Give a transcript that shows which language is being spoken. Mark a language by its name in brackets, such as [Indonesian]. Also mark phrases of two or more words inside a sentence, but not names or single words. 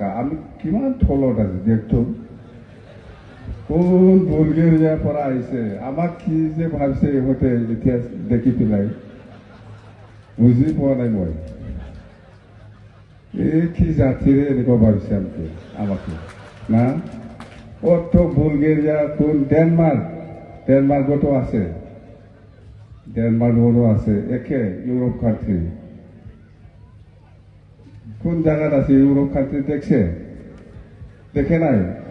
[Assamese] আমি কিমান থলত আছে দেখতো। কোন বুলগেরিয়াৰ পৰা আহিছে, আমাক কি যে ভাবিছে ইহঁতে এতিয়া দেখি পেলাই বুজি পোৱা নাই মই। এই কি জাতিৰে এনেকুৱা ভাবিছে আমাকে না? কত বুলগেরিয়া, কোন ডেনমার্কতো আছে, ডেনমার্কৰো আছে, একে [English] Europe country. [Assamese] কোন জায়গাত আছে [English] Europe country [Assamese] দেখছে? দেখে নাই?